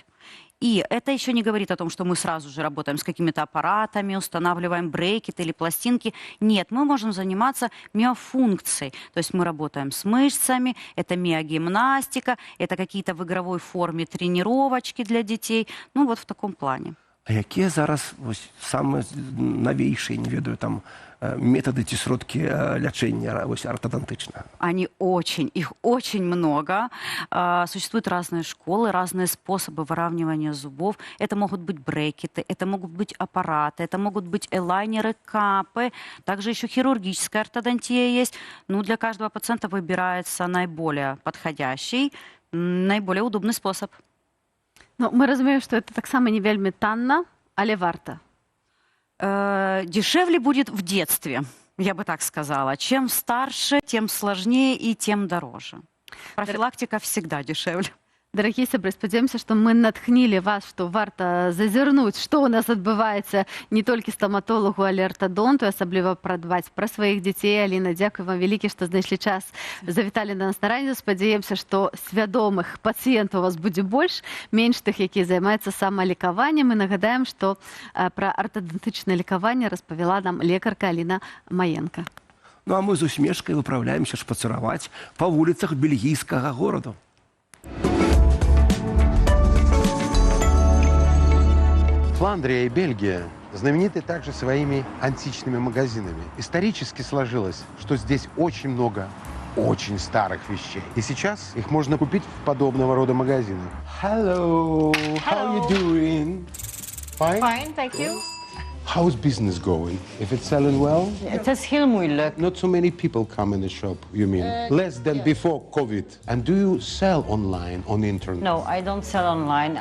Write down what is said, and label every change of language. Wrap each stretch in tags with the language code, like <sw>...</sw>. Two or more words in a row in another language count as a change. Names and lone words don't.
<ru>И это еще не говорит о том, что мы сразу же работаем с какими-то аппаратами, устанавливаем брекеты или пластинки. Нет, мы можем заниматься миофункцией. То есть мы работаем с мышцами, это миогимнастика, это какие-то в игровой форме тренировочки для детей. Ну вот в таком плане.</ru> <be>А якія зараз вось самыя новейшие, не ведаю, там методы ці сродкі лячэння вось ортодонтычна?</be> <ru>Их очень много. Существуют разные школы, разные способы выравнивания зубов. Это могут быть брекеты, это могут быть аппараты, это могут быть элайнеры, капы. Также еще хирургическая ортодонтия есть. Ну, для каждого пациента выбирается наиболее подходящий, наиболее удобный способ.</ru> <be>Ну, мы разумеем, што это таксама не вельмі танна, але варта.</be> <ru>Дешевле будет в детстве, я бы так сказала. Чем старше, тем сложнее и тем дороже. Профилактика всегда дешевле.</ru> <be>Дарагія сябры, спадзяёмся, што мы натхнілі вас, што варта зазірнуць, што ў нас адбываецца не толькі стаматолагу, але ортодонту, асабліва прадбаць пра сваіх дзяцей. Аліна, дзякуй вам вялікі, што знайшлі час, завіталі да нас на раніцу. Спадзяёмся, што свядомых пацыентаў у вас будзе больш, менш тых, якія займаюцца самалекаваннем. І нагадаем, што пра ортодонтычнае лекаванне распавяла нам лекарка Аліна Маенка. Ну а мы з усмешкай выпраўляемся шпацыраваць па вуліцах бельгійскага гораду.</be> <ru>Фландрия и Бельгия знамениты также своими античными магазинами. Исторически сложилось, что здесь очень много очень старых вещей. И сейчас их можно купить в подобного рода магазинах.</ru> <en>Hello, how you doing? Fine? Fine, thank you. How's business going? If it's selling well?</en> <nl>Het is heel moeilijk.</nl> <en>Not so many people come in the shop, you mean? Less than before COVID. And do you sell online on the internet? No, I don't sell online.</en>